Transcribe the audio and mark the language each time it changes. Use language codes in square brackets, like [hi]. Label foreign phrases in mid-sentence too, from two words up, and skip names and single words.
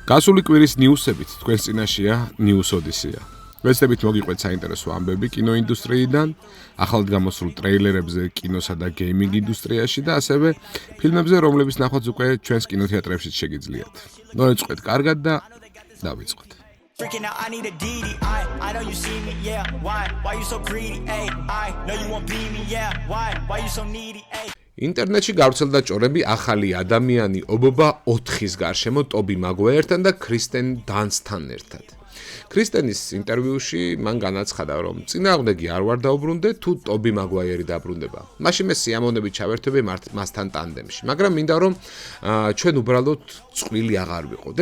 [ka] გასული კვირის ნიუსებით თქვენს წინაშეა News Odyssey. ვეცდებით მოგიყვეთ საინტერესო ამბები კინოინდუსტრიიდან, ახალ გამოსულ ტრეილერებზე კინოსა და გეიმინგ ინდუსტრიაში და ასევე ფილმებზე, რომლებიც ნახვაც უკვე ჩვენს კინოთეატრებში შეგიძლიათ. მოეწყოთ კარგად და დავიწყოთ. [en] Freaking out, I need a DD. I know you see me, yeah. Why you so greedy? Ay, I know you won't be me, yeah. Why you so needy? Ay. [ka] ინტერნეტში გავრცელდა ჭორები ახალი ადამიანი ობობა 4-ის გარშემო ტობი მაგვაიერთან და კრისტენ დანსთან ერთად. კრისტენის ინტერვიუში მან განაცხადა, რომ წინააღმდეგი არ ვარ დაუბრუნდე, თუ ტობი მაგვაიერი დაბრუნდება. მაშინ მე სიამოვნებით ჩავერთვები მასთან ტანდემში, მაგრამ მინდა რომ ჩვენ უბრალოდ წყვილი აღარ ვიყოთ.